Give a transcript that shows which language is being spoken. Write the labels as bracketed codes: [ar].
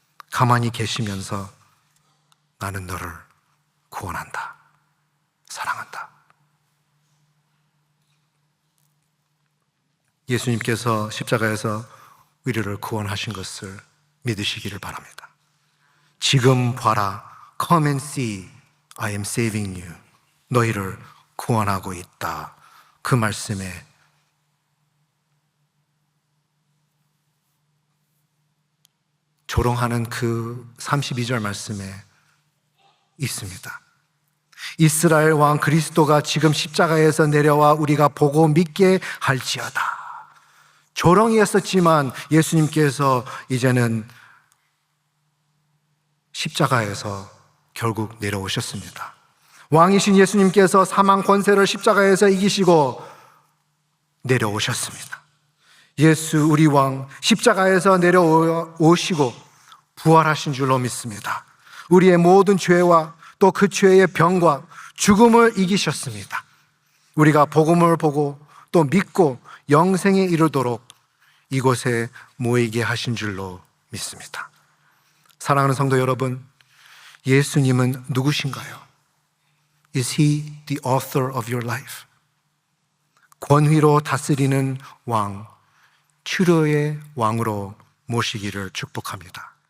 [ko] 가만히 계시면서 나는 너를 구원한다, 사랑한다. 예수님께서 십자가에서 우리를 구원하신 것을 믿으시기를 바랍니다. 지금 봐라, [en] come and see, I am saving you. [ko] 너희를 구원하고 있다. 그 말씀에 조롱하는 그 32절 말씀에 있습니다. 이스라엘 왕 그리스도가 지금 십자가에서 내려와 우리가 보고 믿게 할지어다. 조롱이었었지만 예수님께서 이제는 십자가에서 결국 내려오셨습니다. 왕이신 예수님께서 사망 권세를 십자가에서 이기시고 내려오셨습니다. 예수 우리 왕 십자가에서 내려오시고 부활하신 줄로 믿습니다. 우리의 모든 죄와 또 그 죄의 병과 죽음을 이기셨습니다. 우리가 복음을 보고 또 믿고 영생에 이르도록 이곳에 모이게 하신 줄로 믿습니다. 사랑하는 성도 여러분, 예수님은 누구신가요? [en] Is He the author of your life? [ko] 권위로 다스리는 왕, 치료의 왕으로 모시기를 축복합니다.